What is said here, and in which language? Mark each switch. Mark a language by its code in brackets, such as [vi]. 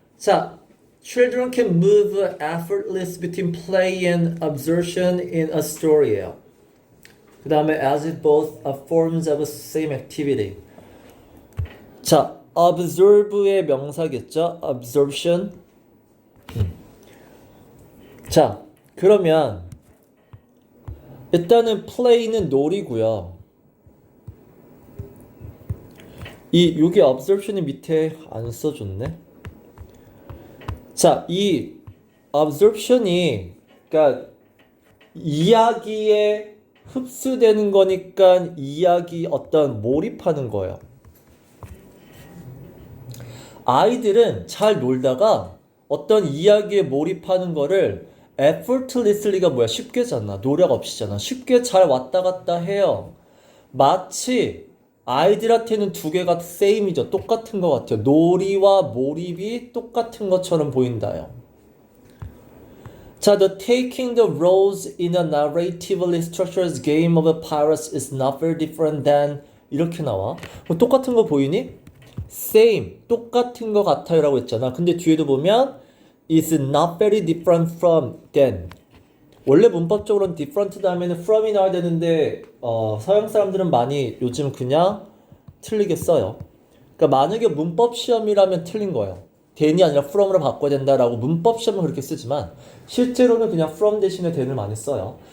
[en] 자, children can move effortless between play and absorption in a story예요. [ko] 그 다음에 [en] as if both are forms of the same activity. [ko] 자, observe의 명사겠죠? [en] absorption. [ko] 자, 그러면 일단은 play는 놀이고요. 여기 absorption이 밑에 안 써줬네. 자, 이 absorption이 그러니까 이야기에 흡수되는 거니까 이야기 어떤 몰입하는 거예요. 아이들은 잘 놀다가 어떤 이야기에 몰입하는 거를 effortlessly가 뭐야? 쉽게잖아. 노력 없이잖아. 쉽게 잘 왔다 갔다 해요. 마치 아이들한테는 두 개가 same이죠. 똑같은 것 같아요. 놀이와 몰입이 똑같은 것처럼 보인다요. [en] 자, the taking the roles in a narratively structured game of pirates is not very different than [ko] 이렇게 나와. 똑같은 거 보이니? same, 똑같은 것 같아요 라고 했잖아. 근데 뒤에도 보면 [en] is not very different from than. [ko] 원래 문법적으로는 different 다음에는 from이 나와야 되는데 서양 사람들은 많이 요즘 그냥 틀리게 써요. 그러니까 만약에 문법 시험이라면 틀린 거예요. than이 아니라 from으로 바꿔야 된다라고 문법 시험은 그렇게 쓰지만 실제로는 그냥 from 대신에 than을 많이 써요.